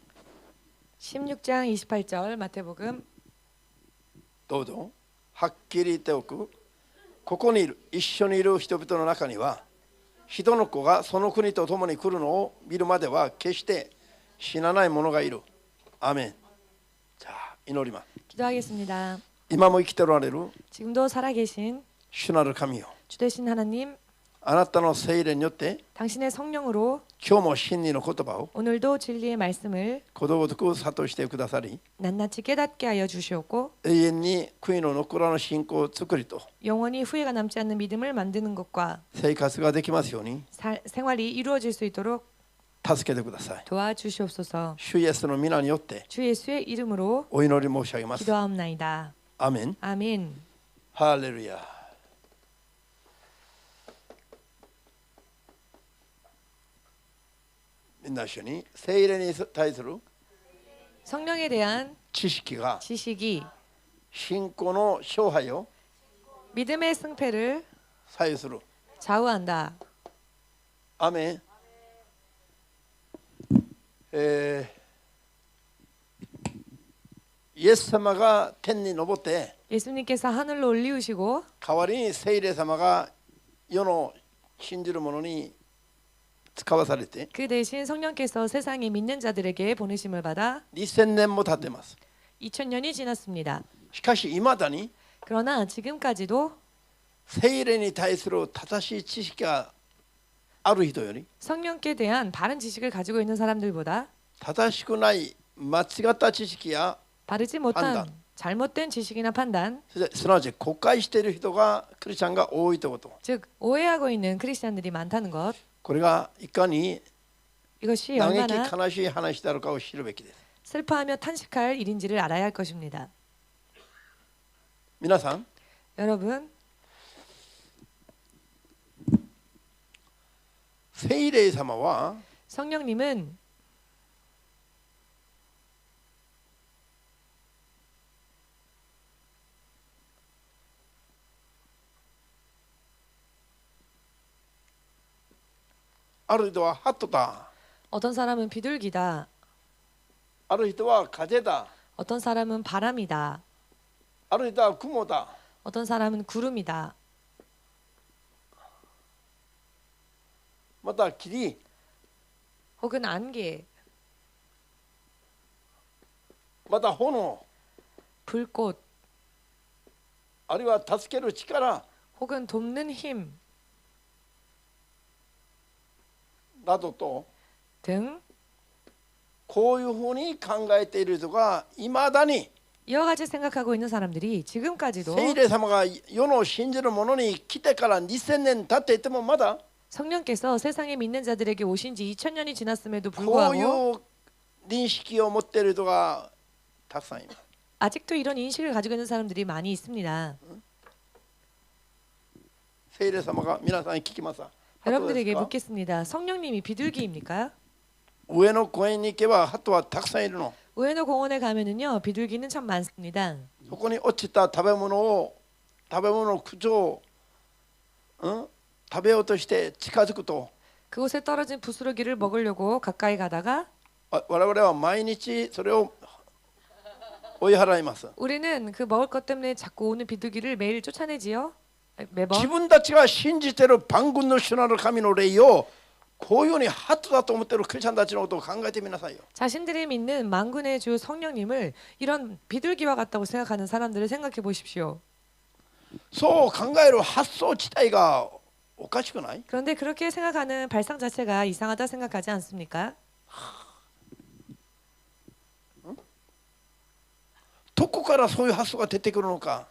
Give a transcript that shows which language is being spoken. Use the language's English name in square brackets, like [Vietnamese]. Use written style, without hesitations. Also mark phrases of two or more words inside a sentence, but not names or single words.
[Korean] 16장 28절 마태복음 [Japanese] どうぞ。はっきり言っておく。ここにいる一緒にいる人々の中には人の子がその国と共に来るのを見るまでは決して死なない者がいる。アーメン。じゃあ祈ります。 [Korean] 기도하겠습니다. [Japanese] 今も生きておられる [Korean] 지금도 살아계신 [Japanese] 主なる神よ、 [Korean] 주되신 하나님, [Japanese] あなたの聖霊によって [Korean] 당신의 성령으로 [Japanese] 今日も真理の言葉を [Korean] 오늘도 진리의 말씀을 [Japanese] ことごとく諭してくださり、 [Korean] 낱낱이 깨닫게 하여 주시옵고 [Japanese] 永遠に悔いの残らぬ信仰を作りと [Korean] 영원히 후회가 남지 않는 믿음을 만드는 것과 [Japanese] 生活ができますように [Korean] 생활이 이루어질 수 있도록 [Japanese] 助けてください。 [Korean] 도와주시옵소서. [Japanese] 主イエスの皆によって [Korean] 주 예수의 이름으로 [Japanese] お祈り申し上げます。 [Korean] 기도하옵나이다. [Japanese] アーメン。 [Korean] 아멘. [Japanese] ハレルヤ。みんな一緒に聖霊に対する [Korean] 성령에 대한 [Japanese] 知識が [Korean] 지식이 [Japanese] 信仰の勝敗を [Korean] 믿음의 승패를 [Japanese] 左右する。 [Korean] 좌우한다. [Japanese] アーメン。イエス様が天に昇って [Korean] 예수님께서 하늘로 올리우시고 [Japanese] 代わりに聖霊様が世の信じる者に使わされて [Korean] 그 대신 성령께서 세상에 믿는 자들에게 보내심을 받아 [Japanese] 2000 年も経ってます。 [Korean] 2000년이 지났습니다. [Japanese] しかしいまだに [Korean] 그러나 지금까지도 [Japanese] 聖霊に対する正しい知識がある人より [Korean] 성령께 대한 바른 지식을 가지고 있는 사람들보다 [Japanese] 正しくない間違った知識や [Korean] 바르지 못한 판단. 잘못된 지식이나 판단, [Japanese] すなわち誤解している人がクリスチャンが多いということ。 [Korean] 즉 오해하고 있는 크리스찬들이 많다는 것. [Japanese] これがいかに [Korean] 이것이 [Japanese] 嘆 [Korean] 얼마나 [Japanese] き悲しい話であるかを知るべきです。 [Korean] 슬퍼하며 탄식할 일인지를 알아야 할 것입니다. [Japanese] 皆さん、 [Korean] 여러분, [Japanese] 聖霊様は [Korean] 성령님은 [Japanese] ある人は鳩だ、 [Korean] 어떤 사람은 비둘기다, [Japanese] ある人は風だ、 [Korean] 어떤 사람은 바람이다. [Japanese] あるいは雲だ。 [Korean] 어떤 사람은 구름이다. [Japanese] また霧、 [Korean] 혹은 안개, [Japanese] また炎、 [Korean] 불꽃, [Japanese] あるいは助ける力 [Korean] 혹은 돕는 힘 [Japanese] などと、 [Korean] 등 [Japanese] こういうふうに考えている人がいまだに [Korean] 이와 같이 생각하고 있는 사람들이 지금까지도 [Japanese] 聖霊様が世の信じる者に来てから2000年経っていてもまだ [Korean] 성령께서 세상에 믿는 자들에게 오신 지 2000년이 지났음에도 [Japanese] こうい [Korean] 불구하고 [Japanese] う認識を持っている人がたくさんいます。 [Korean] 아직도 이런 인식을 가지고 있는 사람들이 많이 있습니다. [Japanese] 聖霊様が皆さんに聞きます。 [Korean] 여러분들에게 [Japanese] 鳩ですか？ [Korean] 묻겠습니다. 성령님이 비둘기입니까? [Japanese] 上野公園に行けば鳩はたくさんいるの。 [Korean] 우에노 공원에 가면은요 비둘기는 참 많습니다. [Japanese] そこに落ちた食べ物を駆除、食べようとして近づくと、 [Korean] 그곳에 떨어진 부스러기를 먹으려고 가까이 가다가 [Japanese] 我々は毎日それを追い払います。 [Korean] 우리는 그 먹을 것 때문에 자꾸 오는 비둘기를 매일 쫓아내지요. 매번 [Japanese] 自分たちが信じている万軍の主なる神の霊をこういうふうに鳩だと思っているクリスチャンたちのことを考えてみなさいよ。 [Korean] 자신들이 믿는 만군의 주 성령님을 이런 비둘기와 같다고 생각하는 사람들을 생각해 보십시오. [Japanese] そう考える発想自体がおかしくない？ [Korean] 그런데 그렇게 생각하는 발상 자체가 이상하다 생각하지 않습니까? [Japanese] どこからそういう発想が出てくるのか。